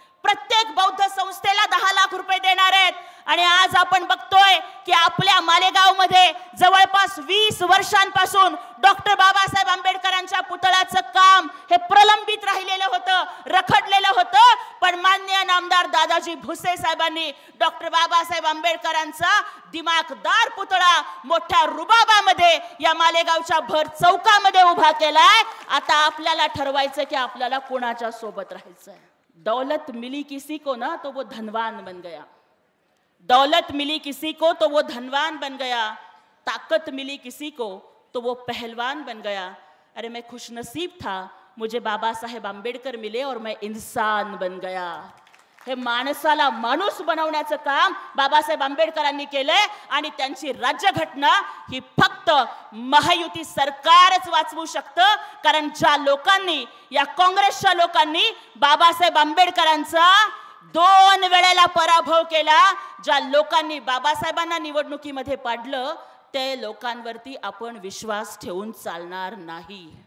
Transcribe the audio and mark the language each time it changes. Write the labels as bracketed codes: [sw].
[mr] प्रत्येक बौद्ध संस्थेला 10 लाख रुपये देणार आहेत. आणि आज आपण बघतोय की आपल्या मालेगाव मध्ये जवळपास 20 वर्षांपासून डॉक्टर बाबासाहेब आंबेडकरांच्या पुतळ्याचं काम हे प्रलंबित राहिलेलं होतं, रखडलेलं होतं. पण माननीय नामदार दादाजी भुसे साहेबांनी डॉक्टर बाबासाहेब आंबेडकरांचा दिमाखदार पुतळा मोठ्या रुबाबामध्ये या मालेगावच्या भर चौकामध्ये उभा केलाय. आता आपल्याला ठरवायचं की आपल्याला कोणाच्या सोबत राहायचंय. [hi] दौलत मिली किसी को ना तो वो धनवान बन गया, दौलत मिली किसी को तो वो धनवान बन गया, ताकत मिली किसी को तो वो पहलवान बन गया. अरे मैं खुशनसीब था, मुझे बाबा साहेब आंबेडकर मिले और मैं इंसान बन गया. [mr] हे माणसाला माणूस बनवण्याचं काम बाबासाहेब आंबेडकरांनी केलंय. आणि त्यांची राज्यघटना ही फक्त महायुती सरकारच वाचवू शकतं. कारण ज्या लोकांनी, या काँग्रेसच्या लोकांनी बाबासाहेब आंबेडकरांचा 2 वेळेला पराभव केला, ज्या लोकांनी बाबासाहेबांना निवडणुकीमध्ये पाडलं, ते लोकांवरती आपण विश्वास ठेवून चालणार नाही.